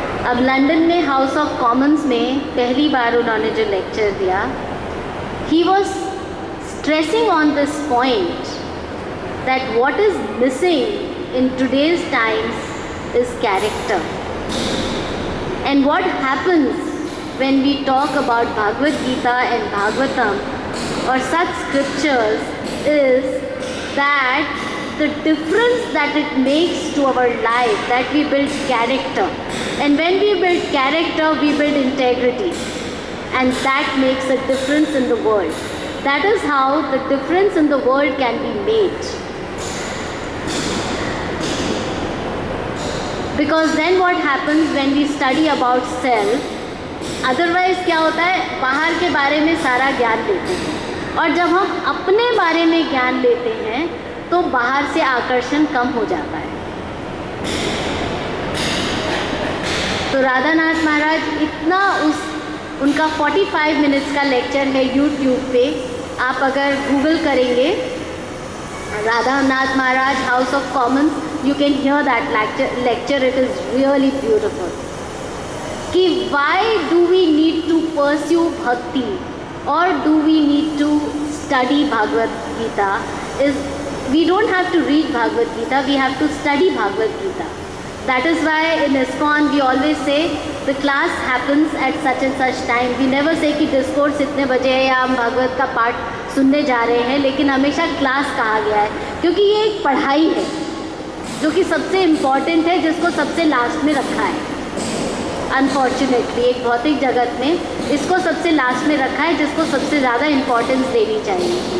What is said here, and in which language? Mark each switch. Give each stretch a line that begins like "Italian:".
Hindi: अब लंदन में house of Commons में पहली बार उन्होंने जो लेक्चर दिया,
English: He was stressing on this point that what is missing in today's times is character. And what happens when we talk about Bhagavad Gita and Bhagavatam or such scriptures is that the difference that it makes to our life, that we build character, and when we build character we build integrity, and that makes a difference in the world. That is how the difference in the world can be made, because then what happens when we study about self,
Hindi: otherwise क्या होता है, बाहर के बारे में सारा ज्ञान लेते हैं, और जब हम अपने बारे में ज्ञान लेते हैं तो बाहर से आकर्षण कम हो जाता है। तो राधानाथ महाराज इतना उनका 45 मिनट्स का लेक्चर है यूट्यूब पे, आप अगर गूगल करेंगे राधानाथ महाराज house of Commons,
English: You can hear that lecture, it is really beautiful. कि why do we need to pursue bhakti or do we need to study Bhagavad Gita is we don't have to read Bhagavad Gita, we have to study Bhagavad Gita. That is why in ISKCON we always say the class happens at such and such time. We never say
Hindi: कि discourse इतने बजे है या हम भागवत का पाठ सुनने जा रहे हैं, लेकिन हमेशा क्लास कहा गया है, क्योंकि ये एक पढ़ाई है जो कि सबसे इम्पॉर्टेंट है, जिसको सबसे लास्ट में रखा है। अनफॉर्चुनेटली एक भौतिक जगत में इसको सबसे लास्ट में रखा है, जिसको सबसे ज़्यादा इम्पोर्टेंस देनी चाहिए।